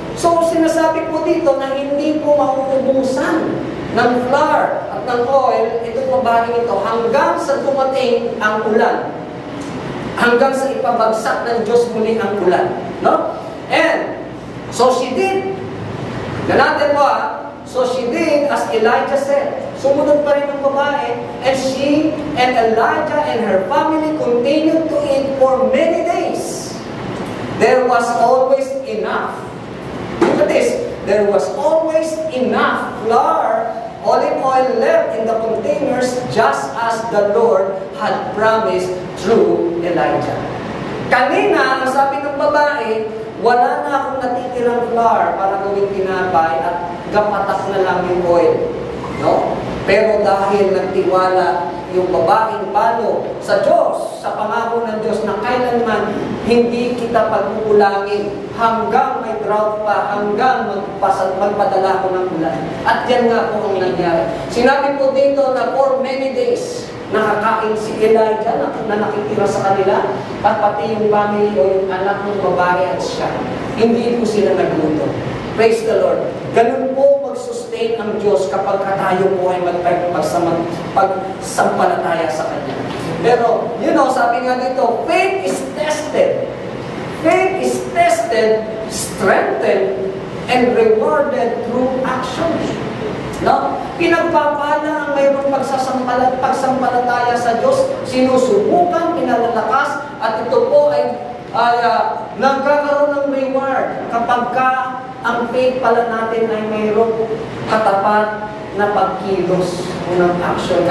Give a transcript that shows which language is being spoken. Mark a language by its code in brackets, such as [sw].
[tl] So, sinasabi po dito na hindi po mauubusan ng flour at ng oil, itong babaeng ito, hanggang sa dumating ang ulan. Hanggang sa ipabagsak ng Diyos muli ang ulan. [en] No? And, so she did. Ganatan mo So she did as Elijah said. [tl] Sumunod pa rin ang babae, [en] and she and Elijah and her family continued to eat for many days. There was always enough. Look at this. There was always enough flour, olive oil left in the containers, just as the Lord had promised through Elijah. [tl] Kanina, ang sabi ng babae, wala na akong natitirang flour para gawing tinapay at gapatak na lang yung oil. No? Pero dahil nagtiwala yung babaeng palo sa Diyos, sa pangako ng Diyos na kailanman hindi kita pagkukulangin hanggang may drought pa, hanggang magpadala ko ng ulan. At yan nga po ang nangyari. Sinabi po dito na for many days, nakakain si Elijah na nakitira sa kanila at pati yung family o yung anak ng babae at siya. Hindi po sila nagluto. [en] Praise the Lord. [tl] Ganun po mag-sustain ang Diyos kapag tayo po ay pagsampalataya sa Kanya. Pero, sabi nga dito, [en] faith is tested. Faith is tested, strengthened, and rewarded through actions. No? [tl] Pinagpapala ang mayroong pagsampalataya sa Diyos, sinusubukan, pinalalakas, at ito po ay nagkakaroon ng reward kapag ang faith pala natin ay mayroong katapat na pagkilos o ng action.